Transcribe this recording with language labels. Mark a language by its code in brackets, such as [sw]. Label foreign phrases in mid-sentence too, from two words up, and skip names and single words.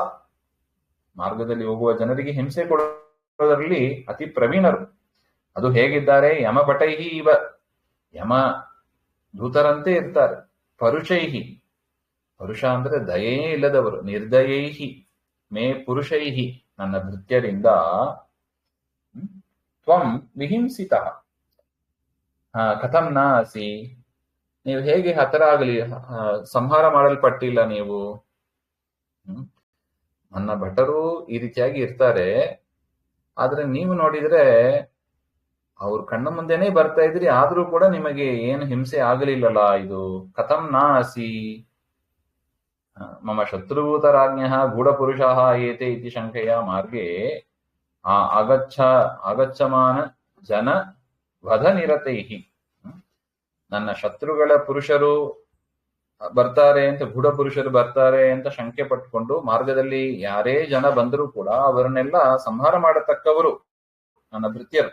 [kn] ಮಾರ್ಗದಲ್ಲಿ ಹೋಗುವ ಜನರಿಗೆ ಹಿಂಸೆ ಕೊಡುವುದರಲ್ಲಿ ಅತಿ ಪ್ರವೀಣರು. ಅದು ಹೇಗಿದ್ದಾರೆ? [sa] ಯಮಭಟೈಹಿ ಇವ, [kn] ಯಮ ದೂತರಂತೆ ಇರ್ತಾರೆ. ಪರುಷೈಹಿ, ಪರುಷ ಅಂದ್ರೆ ದಯೇ ಇಲ್ಲದವರು. [sa] ನಿರ್ದಯೈಹಿ ಮೇ ಪುರುಷೈಹಿ, [kn] ನನ್ನ ಭೃತ್ಯರಿಂದ [sa] ತ್ವಂ ವಿಹಿಂಸಿತಃ ಕಥಂ ನ ಅಸಿ, [kn] ನೀವು ಹೇಗೆ ಹತರಾಗಲಿ, ಸಂಹಾರ ಮಾಡಲ್ಪಟ್ಟಿಲ್ಲ ನೀವು. ನನ್ನ ಭಟರು ಈ ರೀತಿಯಾಗಿ ಇರ್ತಾರೆ. ಆದ್ರೆ ನೀವು ನೋಡಿದ್ರೆ ಅವ್ರ ಕಣ್ಣ ಮುಂದೆನೆ ಬರ್ತಾ ಇದ್ರಿ, ಆದ್ರೂ ಕೂಡ ನಿಮಗೆ ಏನು ಹಿಂಸೆ ಆಗಲಿಲ್ಲಲ್ಲ. [sa] ಇದು ಕಥಂ ನ ಅಸಿ. ಮಮ ಶತ್ರುಭೂತರಾಜ್ಞಃ ಗೂಢಪುರುಷಾಃ ಏತೆ ಇತಿ ಶಂಕೆಯ ಮಾರ್ಗೆ ಆಗಚ್ಚಮಾನ ಜನ ವಧ ನಿರತೈಹಿ. [kn] ನನ್ನ ಶತ್ರುಗಳ ಪುರುಷರು ಬರ್ತಾರೆ ಅಂತ, ಗೂಢಪುರುಷರು ಬರ್ತಾರೆ ಅಂತ ಶಂಕೆ ಪಟ್ಕೊಂಡು ಮಾರ್ಗದಲ್ಲಿ ಯಾರೇ ಜನ ಬಂದರೂ ಕೂಡ ಅವರನ್ನೆಲ್ಲ ಸಂಹಾರ ಮಾಡತಕ್ಕವರು ನನ್ನ ಭೃತ್ಯರು.